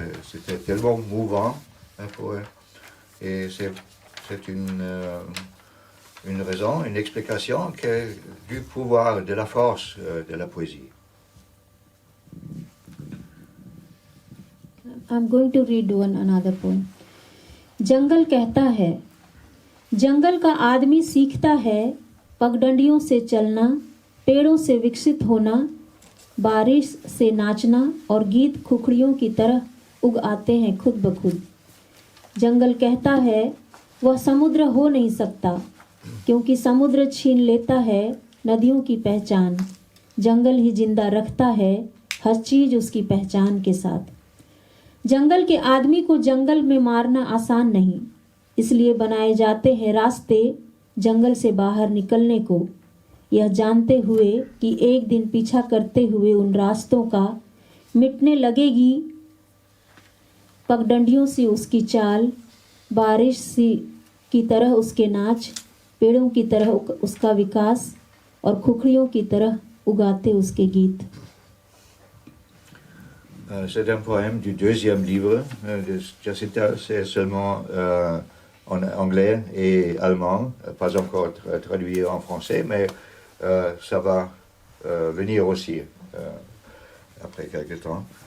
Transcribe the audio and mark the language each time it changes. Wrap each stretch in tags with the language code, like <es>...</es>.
<fr>C'était tellement mouvant pour eux. Et c'est une raison, une explication du pouvoir, de la force de la poésie.</fr> <en>I'm going to read another poem.</en> <hi>जंगल कहता है, जंगल का आदमी सीखता है पगडंडियों से चलना, पेड़ों से विकसित होना, बारिश से नाचना और गीत खुखड़ियों की तरह उग आते हैं खुद ब खुद। जंगल कहता है वह समुद्र हो नहीं सकता, क्योंकि समुद्र छीन लेता है नदियों की पहचान। जंगल ही जिंदा रखता है हर चीज उसकी पहचान के साथ। जंगल के आदमी को जंगल में मारना आसान नहीं, इसलिए बनाए जाते हैं रास्ते जंगल से बाहर निकलने को, यह जानते हुए कि एक दिन पीछा करते हुए उन रास्तों का मिटने लगेगी पगडंडियों से उसकी चाल, बारिश सी की तरह उसके नाच, पेड़ों की तरह उसका विकास और खुखड़ियों की तरह उगाते उसके गीत।</hi> <fr>C'est un poème du deuxième livre de Jacinta. C'est seulement en anglais et allemand, pas encore traduit en français, mais ça va venir aussi après quelques temps.</fr>